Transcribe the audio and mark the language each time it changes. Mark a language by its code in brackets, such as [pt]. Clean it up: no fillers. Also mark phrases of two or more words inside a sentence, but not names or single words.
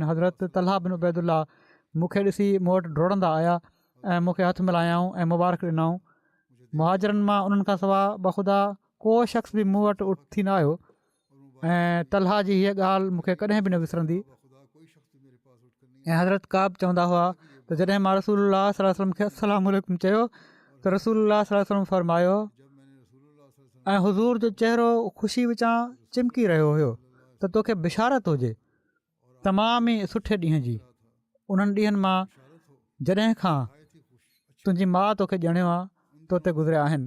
[sd] हज़रत तलहा बिन उबैदुल्लाह मूंखे ॾिसी मूं वटि डोड़ंदा आया ऐं मूंखे हथु मिलायाऊं ऐं मुबारक ॾिनऊं। मुहाजिरनि मां उन्हनि खां सवाइ बख़ुदा को शख़्स बि मूं वटि उथी न आयो ऐं तलहा जी हीअ ॻाल्हि मूंखे कॾहिं बि न विसरंदी। ऐं हज़रत काब चवंदा हुआ त जॾहिं मां [ar] رسول الله صلى الله عليه وسلم [sd] खे [ar] السلام عليكم [sd] चयो त [ar] رسول الله صلى الله عليه وسلم [sd] फरमायो ऐं हुज़ूर जो चहिरो ख़ुशी विचां चिमकी रहियो हुयो त तोखे बिशारत हुजे तमामु ई सुठे ॾींहं जी, उन्हनि ॾींहंनि मां जॾहिं खां तुंहिंजी माउ तोखे ॼणियो आहे तो ते गुज़रिया आहिनि।